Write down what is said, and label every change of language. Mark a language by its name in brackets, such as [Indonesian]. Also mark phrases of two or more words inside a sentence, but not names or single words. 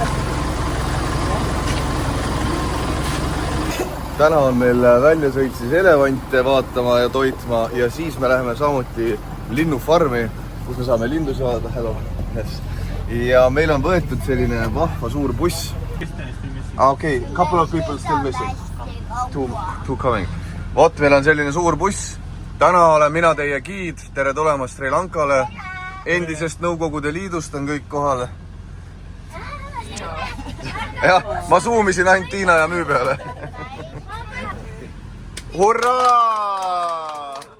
[Estonian] täna on meil väljasõit siis elevante vaatama ja toitma ja siis me läheme samuti linnufarmi, kus me saame lindu saada. [English] Hello. Yes. [Estonian] Ja meil on võetud selline vahva suur buss. Okei, [English] couple of people still missing. Two coming. [Estonian] Vot, meil on selline suur buss. Täna olen mina teie giid. Tere tulemast Sri Lankale. Endisest Nõukogude Liidust on kõik kohal. Jah, ma zoomisin ainult Tiina ja Müü peale. Hurraa!